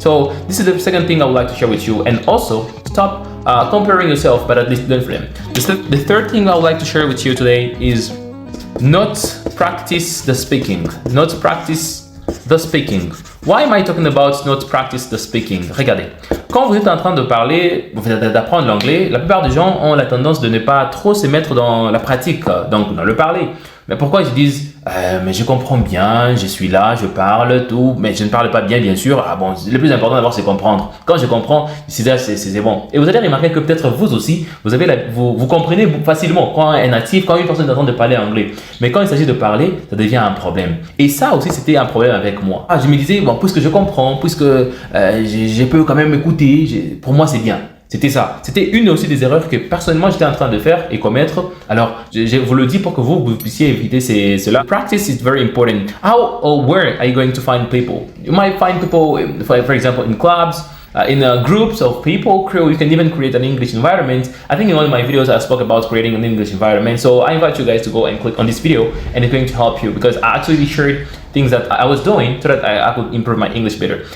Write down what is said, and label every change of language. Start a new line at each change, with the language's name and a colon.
English: So this is the second thing I would like to share with you. And also stop comparing yourself, but at least learn from them. The third thing I would like to share with you today is not practice the speaking. Not practice the speaking. Why am I talking about not practice the speaking?
French: Regardez, quand vous êtes en train d'apprendre l'anglais, la plupart des gens ont la tendance de ne pas trop se mettre dans la pratique, donc dans le parler. Mais pourquoi ils disent mais je comprends bien, je suis là, je parle, tout, mais je ne parle pas bien sûr. Ah bon, le plus important d'abord c'est comprendre. Quand je comprends, c'est bon. Et vous allez remarquer que peut-être vous aussi, vous comprenez facilement quand un natif, quand une personne est en train de parler anglais. Mais quand il s'agit de parler, ça devient un problème. Et ça aussi c'était un problème avec moi. Je me disais, bon, puisque je comprends, puisque je peux quand même écouter, pour moi c'est bien. C'était ça. C'était une aussi des erreurs que personnellement j'étais en train de faire et commettre. Alors, je vous le dis pour que vous puissiez éviter cela.
English: Practice is very important. How or where are you going to find people? You might find people, for example, in clubs, in groups of people. You can even create an English environment. I think in one of my videos I spoke about creating an English environment. So I invite you guys to go and click on this video, and it's going to help you because I actually shared things that I was doing so that I could improve my English better.